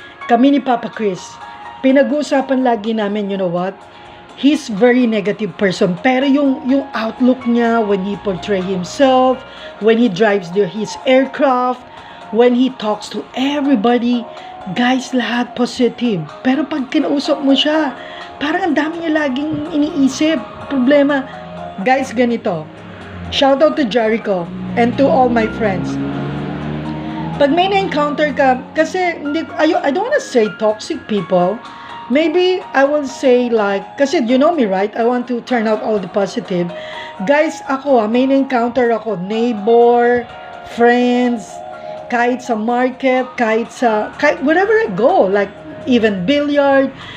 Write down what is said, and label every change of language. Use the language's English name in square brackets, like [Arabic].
[Filipino] Kami ni Papa Chris, pinag-uusapan lagi namin, [English] you know what? He's very negative person. [Filipino] Pero yung outlook niya [English] when he portray himself, when he drives his aircraft, when he talks to everybody, guys, lahat positive. [Filipino] Pero pag kinausap mo siya, parang ang dami niya laging iniisip, problema. Guys, ganito. [English] Shout out to Jericho and to all my friends. [Filipino] Pag may na-encounter ka, kasi [English] I don't wanna say toxic people. Maybe I will say like, kasi you know me, right? I want to turn out all the positive. Guys, [Filipino] ako may na-encounter ako, [English] neighbor, friends, kahit sa market, kahit wherever I go, like even billiard.